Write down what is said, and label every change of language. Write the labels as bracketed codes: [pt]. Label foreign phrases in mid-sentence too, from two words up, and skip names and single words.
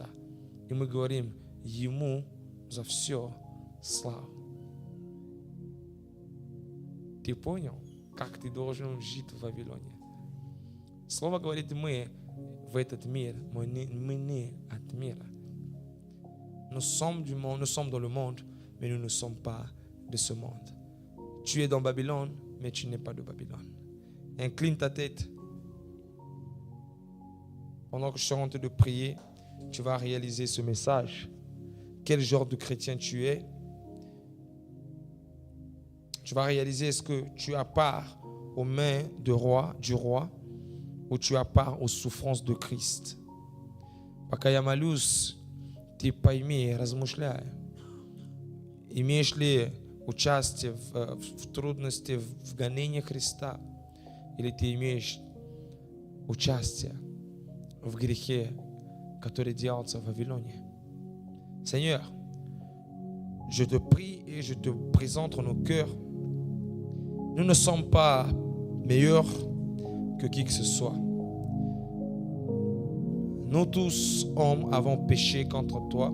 [ru] И мы говорим Ему за все славу. Ты понял, как ты должен жить в Вавилоне? Слово говорит, мы в этот мир, мы не от мира. [fr] Nous sommes du monde, nous sommes dans le monde, mais nous ne sommes pas de ce monde. Tu es dans Babylone, mais tu n'es pas de Babylone. Incline ta tête. Pendant que je suis en train de prier, tu vas réaliser ce message. Quel genre de chrétien tu es? Tu vas réaliser est-ce que tu as part aux mains du roi, ou tu as part aux souffrances de Christ. [ru] Пока я молюсь, ты пойми, размышляй. Имеешь ли участие в трудности, в гонении Христа, или ты имеешь участие в грехе, который делался в Вавилоне. [fr] Seigneur, je te prie et je te présente nos cœurs. Nous ne sommes pas meilleurs que qui que ce soit. Nous tous, hommes, avons péché contre toi.